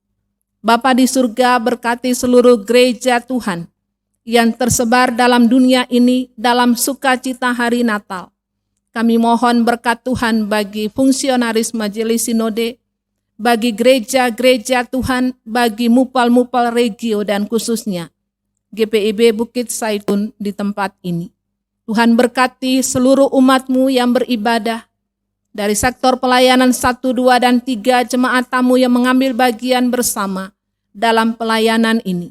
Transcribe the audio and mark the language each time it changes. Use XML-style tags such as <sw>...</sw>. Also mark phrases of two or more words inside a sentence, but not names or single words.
<id>Bapa di surga, berkati seluruh gereja Tuhan yang tersebar dalam dunia ini dalam sukacita hari Natal. Kami mohon berkat Tuhan bagi fungsionaris Majelis Sinode, bagi gereja-gereja Tuhan, bagi mupal-mupal regio dan khususnya GPIB Bukit Saitun di tempat ini. Tuhan berkati seluruh umat-Mu yang beribadah, dari sektor pelayanan 1, 2, dan 3, jemaat tamu yang mengambil bagian bersama dalam pelayanan ini.</id>